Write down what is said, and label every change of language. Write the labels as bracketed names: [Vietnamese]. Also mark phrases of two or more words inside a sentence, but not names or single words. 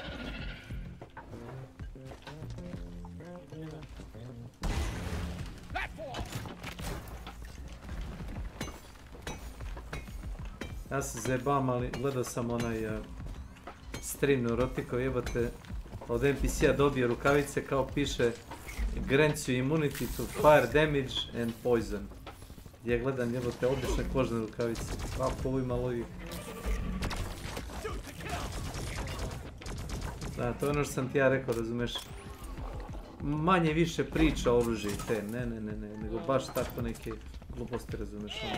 [Serbian] Ja se zajebam, ali gledao sam onaj stream Neurotiko, jebate, od NPC-a dobije rukavice kao piše [English] grants you immunity to fire damage and poison. [Serbian] Ja gledam jebote obične kožne rukavice. Kako ovo ima logike? Da, to je ono što sam ti ja rekao, razumeš? Manje više priča o oružju i te, ne, nego baš tako neke gluposti, razumeš?